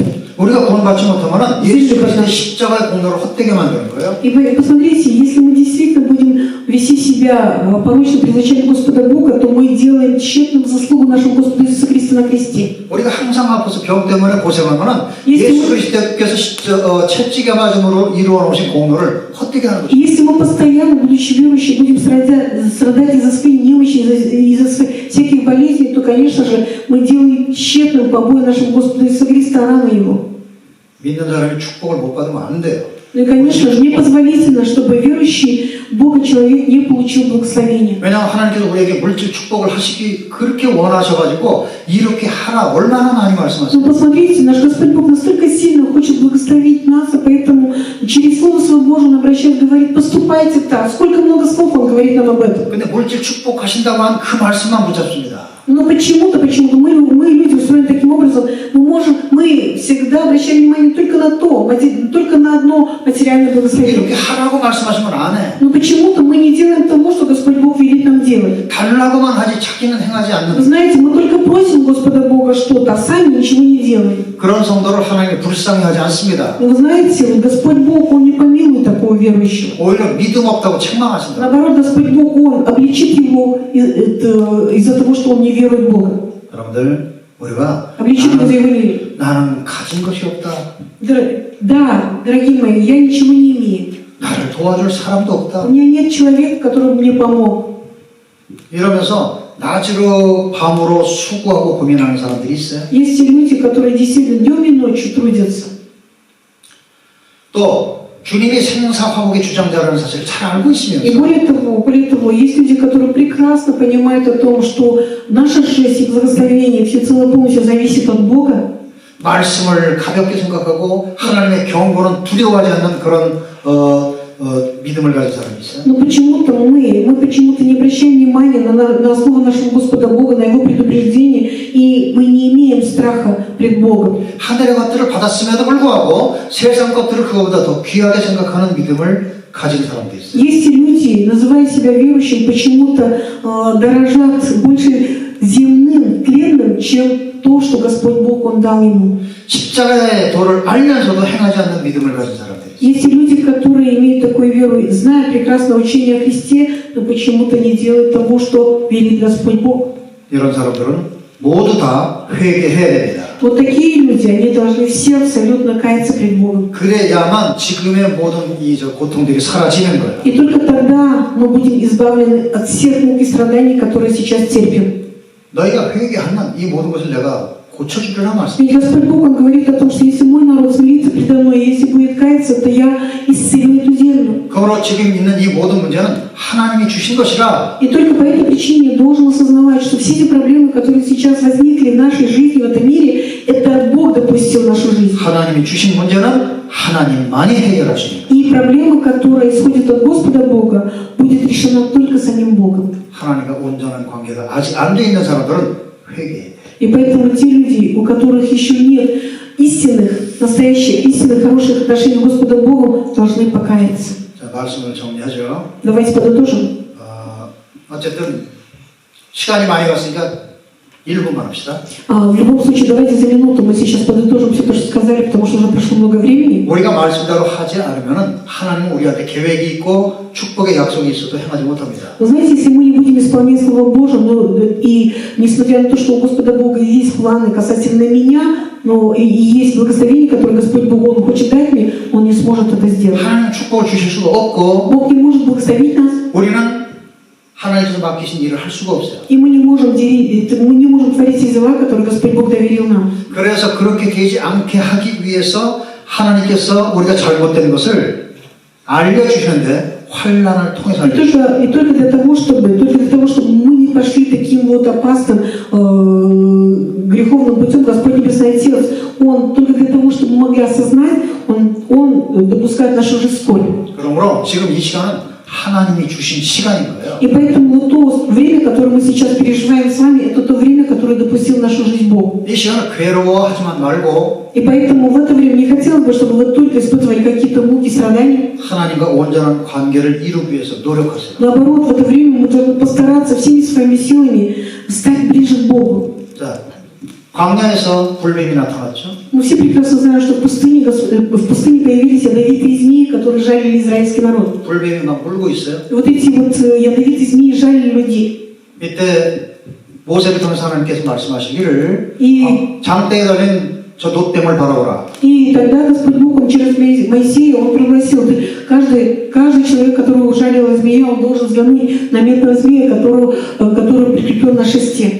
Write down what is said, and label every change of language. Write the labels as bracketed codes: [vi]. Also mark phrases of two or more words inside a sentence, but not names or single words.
[ko] 우리가 구원받지 못하면 예수 그리스도의 십자가의 공로를 헛되게 만드는 거예요. [ru] И посмотрите, если мы действительно будем вести себя порочно при зачатии Господа Бога, то мы делаем тщетным заслугу нашему Господу Иисусу Христу на кресте. [ko] 우리가 항상 아파서 병 때문에 고생하면 예수 그리스도께서 채찍에 맞음으로 이루어 놓으신 공로를 헛되게 하는 거죠. [ru] Если мы постоянно, будучи верующими, будем страдать из-за своей немощи, из-за всяких болезней, то, конечно же, мы делаем тщетным побои нашему Господу Иисусу Христа, раны Его. [ko] 믿는 사람이 축복을 못 받으면 안 돼요. [ru] Ну и, конечно же, непозволительно, чтобы верующий в Бога человек не получил благословения. [ko] 왜냐하면 하나님께서 우리에게 물질 축복을 하시기 그렇게 원하셔가지고 이렇게 하라 얼마나 많이 [ru] Но [ko] 말씀하세요. [ru] посмотрите, наш Господь Бог настолько сильно хочет благословить нас, и поэтому через Слово Свое Божие Он обращает, говорит, поступайте так. Сколько много слов Он говорит нам об этом. [ko] 근데 물질 축복하신다고 한 그 말씀만 붙잡습니다. [ru] Но почему-то мы люди устроен таким образом, мы всегда обращаем внимание только на одно материальное благословение. [ko] 이렇게 하라고 말씀하시면 안 해. [ru] Но почему-то мы не делаем того, что Господь Бог велит нам делать. [ko] 달라고만 하지 찾기는 행하지 [ru] Вы [ko] 않는 [ru] знаете, мы только просим Господа Бога что-то, а сами ничего не делаем. [ko] 그런 성도를 하나님이 불쌍히하지 않습니다. [ru] Но вы знаете, вот Господь Бог, Он не помилует такого верующего. [ko] 오히려 믿음 없다고 책망하신다. [ru] Наоборот, Господь Бог, Он обличит его из-за того, что он не верует в Бога. [ko] 여러분들 우리가 [ru] Обличит его за его неверие. [ko] 나는 가진 것이 없다. [ru] Да, дорогие мои, я ничего не имею. [ko] 나를 도와줄 사람도 [ru] У [ko] 없다. [ru] меня нет человека, который бы мне помог. [ko] 이러면서 낮으로 밤으로 수고하고 고민하는 사람들이 있어요. [ru] Есть и люди, которые действительно днем и ночью трудятся. [ko] 또 주님이 생사화복의 주장자라는 사실을 잘 알고 [ru] И [ko] 있으면서 [ru] более того, есть люди, которые прекрасно понимают о том, что наша жизнь и благословение всецело полностью зависит от Бога. [ko] 말씀을 가볍게 생각하고 하나님의 경고는 두려워하지 않는 그런 믿음을 가진 사람이 있어요. [ru] Но почему-то мы почему-то не обращаем внимания на основу нашего Господа Бога, на Его предупреждение, и мы не имеем страха пред Богом. [ko] 하늘의 것들을 받았음에도 불구하고 세상 것들을 그거보다 더 귀하게 생각하는 믿음을 가진 사람도 있어요. [ru] Есть и люди, называя себя верующим, почему-то дорожат больше земным, тленным, чем то, что Господь Бог Он дал ему. [ko] 십자가의 도를 알면서도 행하지 않는 믿음을 가진 사람들이 있어요. [ru] Есть и люди, которые имеют такую веру, зная прекрасное учение о Христе, но почему-то не делают того, что велит Господь Бог. [ko] 이런 사람들은 모두 다 회개해야 됩니다. [ru] Вот такие люди, они должны все абсолютно каяться пред Богом. [ko] 그래야만 지금의 모든 저 고통들이 사라지는 거예요. [ru] И только тогда мы будем избавлены от всех мук и страданий, которые сейчас терпим. [ko] 너희가 회개하면 이 모든 것을 내가 고쳐주리라 말씀. [ru] Ведь Господь Бог, Он говорит о том, что если мой народ смирится предо мной, если будет каяться, то я исцелю эту землю. [ko] 그러므로 지금 있는 이 모든 문제는 하나님이 주신 것이라 [ru] И только по этой причине я должен осознавать, что все эти проблемы, которые сейчас возникли в нашей жизни, в этом мире, это Бог допустил в нашу жизнь. [ko] 하나님이 주신 문제는 하나님만이 해결하시니 [ru] И проблема, которая исходит от Господа Бога, будет решена только самим Богом. [ko] 하나님과 온전한 관계가 아직 안 돼 있는 사람들은 회개해야 돼. [ru] И поэтому те люди, у которых еще нет настоящих, истинных, хороших отношений с Господом Богом, должны покаяться. [ko] 자, 말씀을 정리하죠. [ru] Давайте подытожим. [ko] 어쨌든 시간이 많이 갔으니까 1분만 합시다. [ru] В любом случае, давайте за минуту мы сейчас подытожим все то, что сказали, потому что уже прошло много времени. [ko] 우리가 말씀대로 하지 않으면 하나님은 우리한테 계획이 있고 축복의 약속이 있어도 행하지 못합니다. [ru] Вы знаете, если мы не будем исполнять Слово Божие, и несмотря на то, что у Господа Бога есть планы касательно меня, но и есть благословение, которое Господь Бог Он хочет дать мне, Он не сможет это сделать. [ko] 하나님 축복을 주실 수가 없고 [ru] Бог не может благословить нас, [ko] 우리는 하나님께서 맡기신 일을 할 수가 없어요. [ru] и мы не можем творить те дела, которые Господь Бог доверил нам. [ko] 그래서 그렇게 되지 않게 하기 위해서 하나님께서 우리가 잘못된 것을 알려주시는데 환난을 통해서 알려주시죠. [ru] И только для того, чтобы мы не пошли таким вот опасным греховным путем, Господь Небесный Отец, Он только для того, чтобы мы могли осознать, Он допускает нашу жизнь в скорбь. [ko] 그러므로 지금 이 시간은 하나님이 주신 시간인 거예요. [ru] И поэтому вот то время, которое мы сейчас переживаем с вами, это то время, которое допустил в нашу жизнь Бог. [ko] 이 시간을 괴로워하지만 말고 [ru] И поэтому в это время не хотелось бы, чтобы вы только испытывали какие-то муки, страдания. [ko] 하나님과 온전한 관계를 이루기 위해서 노력하세요. [ru] Наоборот, в это время мы должны постараться всеми своими силами стать ближе к Богу. [ko] 자, 광야에서 불뱀이 на타났죠. [ru] Мы все прекрасно знаем, что в пустыне появились ядовитые змеи, которые жалили израильский народ. [ko] 불뱀이 막 물고 있어요. [ru] И вот эти вот ядовитые змеи жалили людей. [ko] 이때 모세를 통해서 하나님께서 말씀하시기를 [ru] И [ko] 장대에 달린 저 놋뱀을 바라보라. [ru] И тогда Господь Бог, Он через Моисея, Он пригласил, каждый человек, которого ужалила змея, он должен взглянуть на медного змея, который прикреплен на шесте.